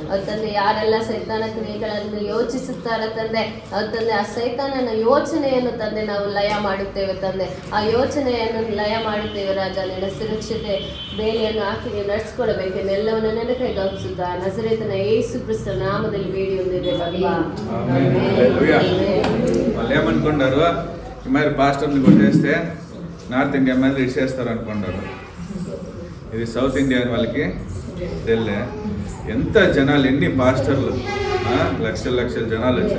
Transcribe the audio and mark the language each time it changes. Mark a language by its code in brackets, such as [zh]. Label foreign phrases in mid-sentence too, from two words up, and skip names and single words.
[kn] ಅವ್ರ ತಂದೆ ಯಾರೆಲ್ಲ ಸೈತಾನ ಕ್ರಿಯೆಗಳನ್ನು ಯೋಚಿಸುತ್ತಾರೆ ತಂದೆ, ಅವ್ರ ತಂದೆ ಆ ಸೈತಾನನ ಯೋಚನೆಯನ್ನು ತಂದೆ ನಾವು ಲಯ ಮಾಡುತ್ತೇವೆ ತಂದೆ. ಆ ಯೋಚನೆಯನ್ನು ಲಯ ಮಾಡುತ್ತೇವೆ ರಾಜ. ನಿನ್ನ ಸುರಕ್ಷತೆ ಬೇಲಿಯನ್ನು ಹಾಕಿ ನೀವು ನಡೆಸ್ಕೊಳ್ಬೇಕೆಂದು ಎಲ್ಲವನ್ನು ನನ್ನ ಕೈಗೆ ಒಪ್ಪಿಸುತ್ತಾ ನಜರೇತನ ಯೇಸು ಕ್ರಿಸ್ತ ನಾಮದಲ್ಲಿ ಬೇಡಿ ಹೊಂದಿದೆ ಭಗವಾ. [te] వాళ్ళు ఏమనుకున్నారు, మరి పాస్టర్ని కొట్టేస్తే నార్త్ ఇండియా మీద ఇచ్చేస్తారు అనుకున్నారు. ఇది సౌత్ ఇండియా అని వాళ్ళకి తెలియలే. ఎంత జనాలు, ఎన్ని పాస్టర్లు, లక్షల లక్షల జనాలు వచ్చారు.